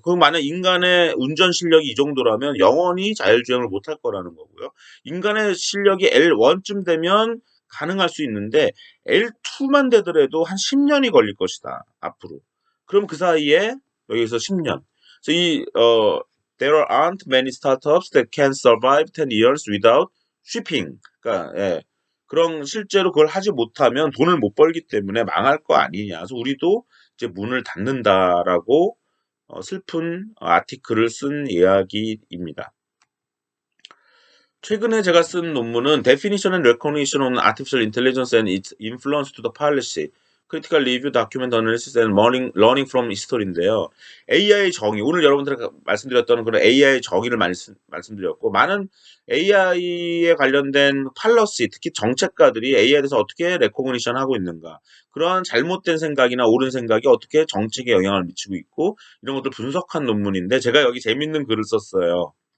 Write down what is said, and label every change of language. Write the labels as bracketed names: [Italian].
[Korean] 그럼 만약 인간의 운전 실력이 이 정도라면 영원히 자율주행을 못할 거라는 거고요. 인간의 실력이 L1쯤 되면 가능할 수 있는데 L2만 되더라도 한 10년이 걸릴 것이다. 앞으로. 그럼 그 사이에 여기서 10년. 그래서 [English] there aren't many startups that can survive 10 years without shipping. [Korean] 그러니까 예. 그런 실제로 그걸 하지 못하면 돈을 못 벌기 때문에 망할 거 아니냐. 그래서 우리도 이제 문을 닫는다라고 슬픈 아티클을 쓴 이야기입니다. 최근에 제가 쓴 논문은 [English] Definition and Recognition on Artificial Intelligence and its Influence to the Policy, Critical Review, Document Analysis and Learning from History인데요. [Korean] AI 정의, 오늘 여러분들에게 말씀드렸던 그런 AI 정의를 말씀드렸고 많은 AI에 관련된 팔러시, 특히 정책가들이 AI에 대해서 어떻게 레코그니션 하고 있는가, 그러한 잘못된 생각이나 옳은 생각이 어떻게 정책에 영향을 미치고 있고 이런 것들 분석한 논문인데 제가 여기 재밌는 글을 썼어요.